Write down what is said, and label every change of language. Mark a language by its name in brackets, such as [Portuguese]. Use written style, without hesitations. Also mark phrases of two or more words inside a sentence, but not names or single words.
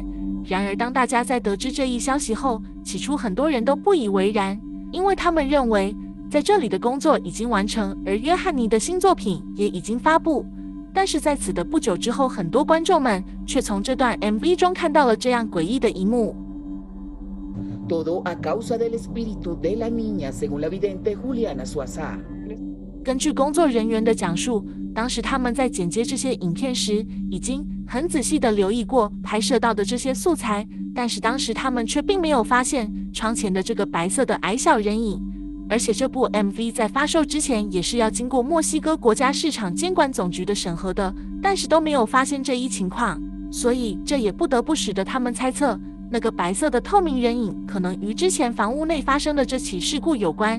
[Chinese] 然而，当大家在得知这一消息后，起初很多人都不以为然，因为他们认为在这里的工作已经完成，而约翰尼的新作品也已经发布。但是在此的不久之后，很多观众们却从这段 MV 中看到了这样诡异的一幕。 [Spanish] Todo a causa del espíritu de la niña, según la vidente Juliana Suazá。 [Chinese] 根据工作人员的讲述，当时他们在剪接这些影片时，已经很仔细地留意过拍摄到的这些素材，但是当时他们却并没有发现窗前的这个白色的矮小人影。而且这部 MV 在发售之前也是要经过墨西哥国家市场监管总局的审核的，但是都没有发现这一情况，所以这也不得不使得他们猜测，那个白色的透明人影可能与之前房屋内发生的这起事故有关。